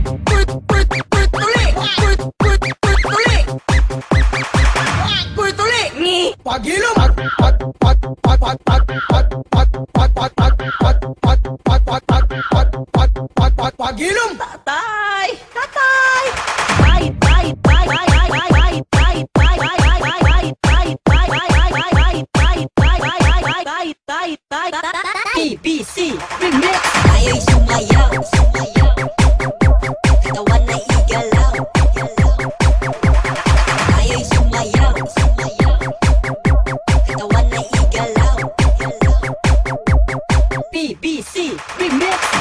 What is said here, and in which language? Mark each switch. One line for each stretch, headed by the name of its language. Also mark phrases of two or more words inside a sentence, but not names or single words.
Cebuano: Ko'y tuli! Ko'y tuli! Ko'y tuli! Ngi. Pagilom! Pagilom! Tatay! Tatay! Tay, tay, tay, tay, tay, tay, tay, tay, tay, tay, tay, BBC Remix.
Filipino: Kaya'y sumayaw, sumayaw, katawan na igalaw, kaya'y sumayaw, sumayaw, katawan na igalaw, BBC Remix.